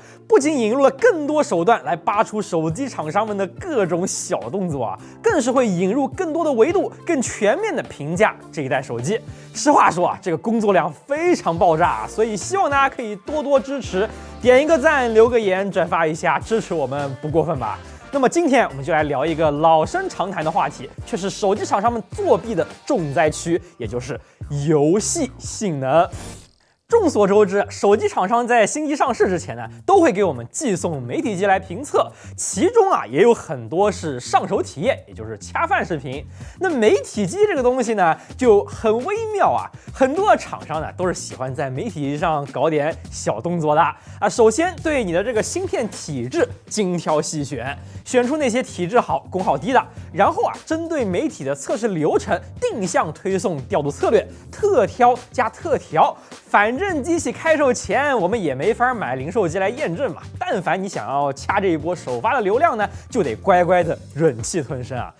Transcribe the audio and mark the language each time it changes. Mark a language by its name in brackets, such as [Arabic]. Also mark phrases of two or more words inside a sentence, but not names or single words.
[Chinese] 不僅引入了更多手段来扒出手機廠商們的各種小動作啊，更是會引入更多的維度，更全面的評價這一代手機。實話說啊，這個工作量非常爆炸，所以希望大家可以多多支持，點一個讚，留個言，轉發一下，支持我們不過分吧。那麼今天我们就来聊一个老生常谈的话题，却是手机厂商们作弊的重灾区，也就是游戏性能。众所周知，手机厂商在新机上市之前呢，都会给我们寄送媒体机来评测，其中啊也有很多是上手体验，也就是恰饭视频。那媒体机这个东西呢，就很微妙啊，很多的厂商呢都是喜歡在媒體機上搞點小動作的啊。首先對你的這個芯片體質精挑細選，選出那些體質好、功耗低的，然後啊針對媒體的測試流程定向推送調度策略，特挑加特調。反正機器開售前我們也沒法買零售機來驗證嘛，但凡你想要掐這一波首發的流量呢，就得乖乖的忍氣吞聲啊。